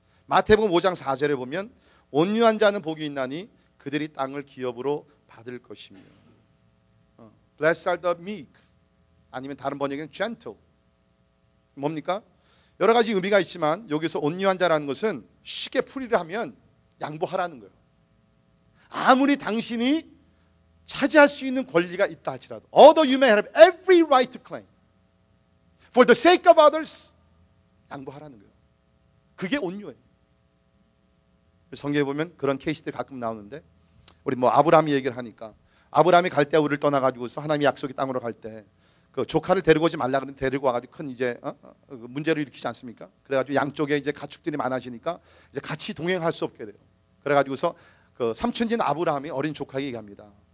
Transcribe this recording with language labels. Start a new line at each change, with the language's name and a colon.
Korean: 마태복음 5장 4절에 보면 온유한 자는 복이 있나니 그들이 땅을 기업으로 받을 것이며
English: Blessed are the meek,
Korean: 아니면 다른 번역에는 gentle. 뭡니까? 여러 가지 의미가 있지만 여기서 온유한 자라는 것은 쉽게 풀이를 하면 양보하라는 거예요. 아무리 당신이 차지할 수 있는 권리가 있다 할지라도
English: although you may have every right to claim for the sake of others,
Korean: 양보하라는 거예요. 그게 온유예요. 성경에 보면 그런 케이스들이 가끔 나오는데 우리 아브라함이 얘기를 하니까 아브라함이 갈대아우를 떠나가지고서 하나님의 약속의 땅으로 갈 때 그 조카를 데리고 오지 말라 그러는데 데리고 와가지고 큰 이제 문제를 일으키지 않습니까? 그래가지고 양쪽에 이제 가축들이 많아지니까 이제 같이 동행할 수 없게 돼요. 그래가지고서 그 삼촌진 아브라함이 어린 조카에게 얘기합니다.